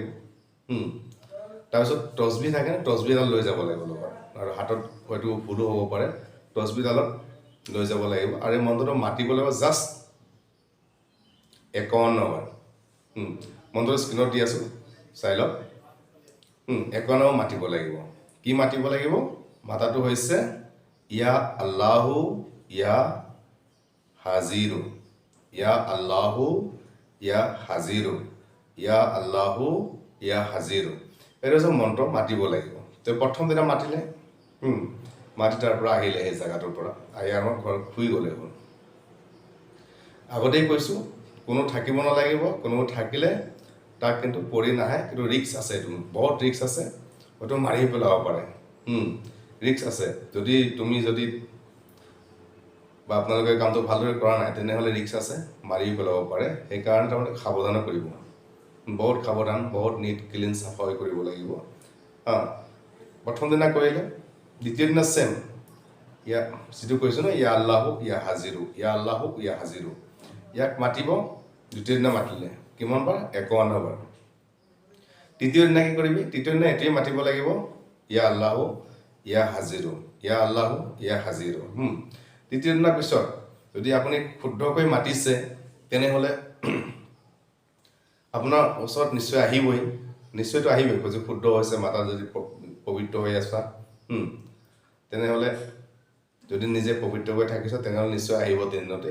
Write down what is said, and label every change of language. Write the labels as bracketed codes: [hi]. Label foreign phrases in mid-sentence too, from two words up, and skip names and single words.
[as] তাৰপিছত তচবি থাকে, তচবি এডাল লৈ যাব লাগিব লগত, আৰু হাতত হয়তো ভুলো হ'ব পাৰে, তচবিডালত লৈ যাব লাগিব। আৰু এই মন্ত্ৰটো মাতিব লাগিব জাষ্ট 51 বাৰ। মন্ত্ৰটো স্ক্ৰীণত দি আছোঁ, চাই লওক। 51 মাতিব লাগিব। কি মাতিব লাগিব? মাতাটো হৈছে [ar] يا الله يا حاضر، يا الله يا حاضر، يا الله يا حاضر. [as] এইটো হৈছে মন্ত্ৰ মাতিব লাগিব। তো প্ৰথম দিনা মাতিলে, মাতি তাৰ পৰা আহিলে, সেই জেগাটোৰ পৰা আহি আমাৰ ঘৰত শুই গ'লে হ'ল। আগতেই কৈছোঁ, কোনো থাকিব নালাগিব। কোনো থাকিলে তাক কিন্তু পৰি নাহে, কিন্তু ৰিক্স আছে। এইটো বহুত ৰিক্স আছে, হয়তো মাৰি পেলাব পাৰে। ৰিক্স আছে। যদি বা আপোনালোকে কামটো ভালদৰে কৰা নাই, তেনেহ'লে ৰিক্স আছে, মাৰি পেলাব পাৰে। সেইকাৰণে তাৰমানে সাৱধানে কৰিব, বহুত সাৱধান, বহুত [en] neat clean [as] চাফাই কৰিব লাগিব। প্ৰথম দিনা কৰিলে, দ্বিতীয় দিনা ছেম, যিটো কৈছোঁ ন, [ar] يا الله يا حاضر، يا الله يا حاضر, [as] ইয়াক মাতিব। দ্বিতীয় দিনা মাতিলে কিমান বাৰ? 51 বাৰ। তৃতীয় দিনা কি কৰিবি? তৃতীয় দিনা এইটোৱে মাতিব লাগিব, [ar] يا الله يا حاضر، يا الله يا حاضر. [as] তৃতীয় দিনাৰ পিছত যদি আপুনি শুদ্ধকৈ মাতিছে, তেনেহ'লে আপোনাৰ ওচৰত নিশ্চয় আহিবই, নিশ্চয়তো আহিবই। যদি শুদ্ধ হৈছে, মাতা যদি পবিত্ৰ হৈ আছা, তেনেহ'লে যদি নিজে পবিত্ৰ হৈ থাকিছ, তেনেহ'লে নিশ্চয় আহিব 3 দিনতে।